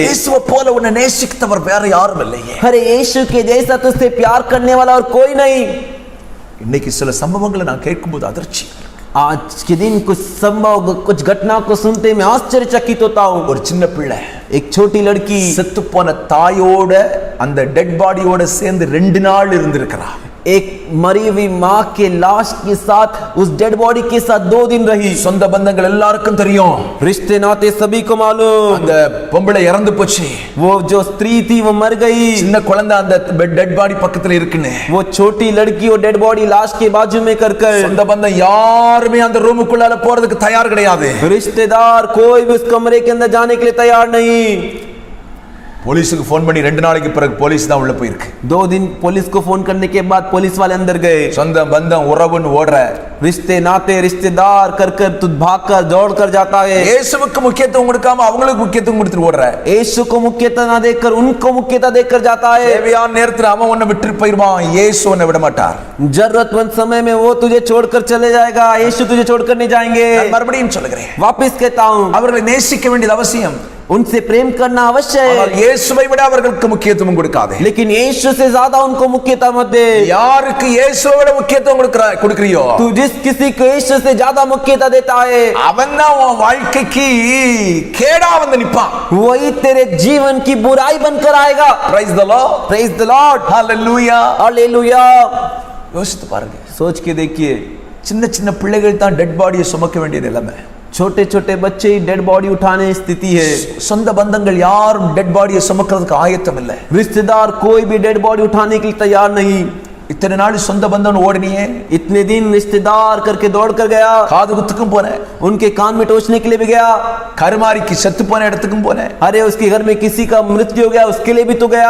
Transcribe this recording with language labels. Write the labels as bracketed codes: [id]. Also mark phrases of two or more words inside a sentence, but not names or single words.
[ta] இயேசுவை போல உன்னை நேசித்தவர் வேற யாரும் இல்லையே. [hi] अरे यीशु के जैसा तुझसे प्यार करने वाला और कोई नहीं। [ta] இன்னைக்கு சில சம்பவங்களை நான் கேட்கும்போது அதிர்ச்சி. [hi] आज के दिन कुछ संभव, कुछ घटना को सुनते मैं आश्चर्यचकित होता हूँ। [ta] ஒரு சின்ன பிள்ளை, [hi] एक छोटी लड़की [ta] செத்து போன தாயோட அந்த [en] dead body [ta] சேர்ந்து 2 நாள் இருந்திருக்கிறா. [hi] एक मरी हुई माँ के लाश के साथ, उस [en] dead body [hi] के साथ 2 दिन रही। [ta] சொந்த பந்தங்கள் எல்லாருக்கும் தெரியும். [hi] रिश्ते नाते सभी को मालूम। [ta] அந்த பொம்பளை இறந்து போச்சு. [hi] वो जो स्त्री थी वो मर गई। [ta] சின்ன குழந்தை அந்த [en] dead body [ta] பக்கத்துல இருக்குன்னு. [hi] वो छोटी लड़की और [en] dead body [hi] लाश के बाजू में कर [ta] சொந்த பந்தம் யாருமே அந்த ரூமுக்குள்ளால போறதுக்கு தயார் கிடையாது. [hi] रिश्तेदार कोई भी उस कमरे के अंदर जाने के लिए तैयार नहीं। [ta] போலீஸுக்கு ஃபோன் பண்ணி 2 நாளைக்கு பிறகு போலீஸ் தான் உள்ள போயிருக்கு. [hi] 2 दिन पुलिस को फोन करने के बाद पुलिस वाले अंदर गए। [ta] சொந்த பந்தம் உறவுன்னு ஓடுற, [hi] रिश्ते नाते रिश्तेदार कर कर तू भाग कर दौड़ कर जाता है। [ta] இயேசுவுக்கு முக்கியத்துவம் கொடுக்காம அவங்களுக்கு முக்கியத்துவம் கொடுத்துட்டு ஓடுற. [hi] यीशु को मुख्यता ना देकर उनको मुख्यता देकर जाता है। [ta] தேவையான நேரத்துல அவன் உன்னை விட்டு போயிடுவான், இயேசு உன்னை விட மாட்டார். [hi] जरूरतमंद समय में वो तुझे छोड़कर चले जाएगा, यीशु तुझे छोड़कर नहीं जाएंगे। [ta] நான் மறுபடியும் சொல்லுகிறேன், [hi] वापस कहता हूँ, [ta] அவர்களை நேசிக்க வேண்டியது அவசியம். [hi] उनसे प्रेम करना अवश्य [ta] ஆனால் [hi] है, [ta] இயேசுவை விட அவர்களுக்கு முக்கியத்துவம் கொடுக்காதே. [hi] लेकिन यीशु से ज्यादा उनको मुख्यता मत दे। [ta] யாருக்கு இயேசுவை விட முக்கியத்துவம் கொடுக்கறியோ, [hi] तू जिस किसी को यीशु से ज्यादा मुख्यता देता है, [ta] அவன் தான் உன் வாழ்க்கைக்கு கேடா வந்து நிப்பான். [hi] वही तेरे जीवन की बुराई बनकर आएगा। [en] Praise the Lord. Praise the Lord. Hallelujah. [hi] हालेलुया। [ta] யோசித்து பாருங்க, [hi] सोच के देखिए, [ta] சின்ன சின்ன பிள்ளைகள் தான் [en] dead body [ta] சுமக்க வேண்டிய நிலைமை. [hi] छोटे छोटे बच्चे ही [en] dead body [hi] उठाने स्थिति है। [ta] சொந்த பந்தங்கள் யாரும் [en] dead body [ta] சுமக்கிறதுக்கு ஆயத்தம் இல்லை. [hi] रिश्तेदार कोई भी [en] dead body [hi] उठाने के लिए तैयार नहीं। [ta] இத்தனை நாள் சொந்த பந்தம் ஓடினியே, [hi] इतने दिन रिश्तेदार करके दौड़ कर गया, [ta] காது குத்துக்கும் போன, [hi] उनके कान में टोचने के लिए भी गया, [ta] கருமாரிக்கு செத்து போன இடத்துக்கும் போன, [hi] अरे उसके घर में किसी का मृत्यु हो गया उसके लिए भी तो गया,